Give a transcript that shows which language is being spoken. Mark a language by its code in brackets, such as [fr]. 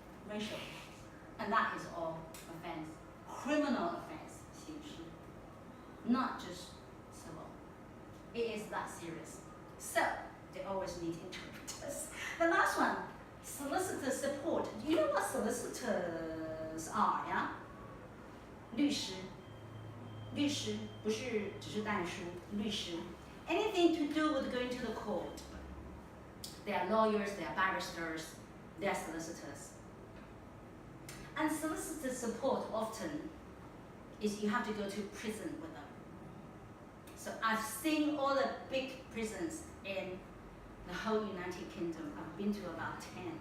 [en] Racial, and that is all offense, criminal offense, 刑事 not just civil. It is that serious. So, they always need interpreters. The last one, solicitor support. You know what solicitors are, yeah? [zh] 律师，律师不是只是代书，律师。 [en] Anything to do with going to the court. They are lawyers, they are barristers, they are solicitors. And solicitor support often is you have to go to prison with them. So I've seen all the big prisons in the whole United Kingdom. I've been to about 10.